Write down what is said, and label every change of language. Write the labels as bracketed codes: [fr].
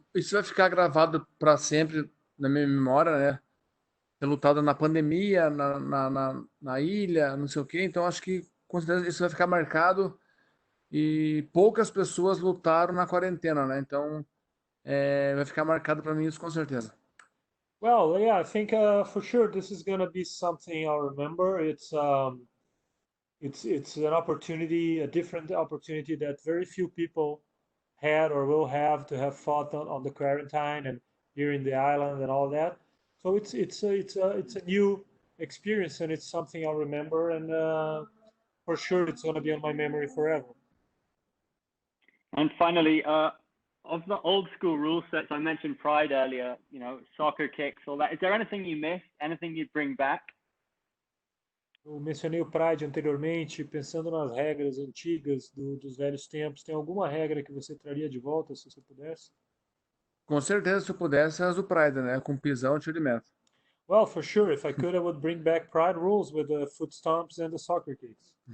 [pt] que isso vai ficar gravado para sempre na minha memória, né? Ter lutado na pandemia, na ilha, não sei o quê. Então acho que com certeza isso vai ficar marcado. E poucas pessoas lutaram na quarentena, né? Então vai ficar marcado para mim isso com certeza. [en] Well, yeah, I think for sure this is gonna be something I'll remember. It's an opportunity, a different opportunity that very few people had or will have to have fought on the quarantine and here in the island and all that. So it's a new experience and it's something I'll remember and for sure it's gonna be on my memory forever. And finally, of the old school rule sets, I mentioned Pride earlier, you know, soccer kicks, all that. Is there anything you missed? Anything you'd bring back? [pt] Eu mencionei o Pride anteriormente, pensando nas regras antigas dos velhos tempos. Tem alguma regra que você traria de volta, se você pudesse? Com certeza, se eu pudesse, as do Pride, né? Com pisão e tiro de meta. [en] Well, for sure. If I could, I would bring back Pride rules with the foot stomps and the soccer kicks.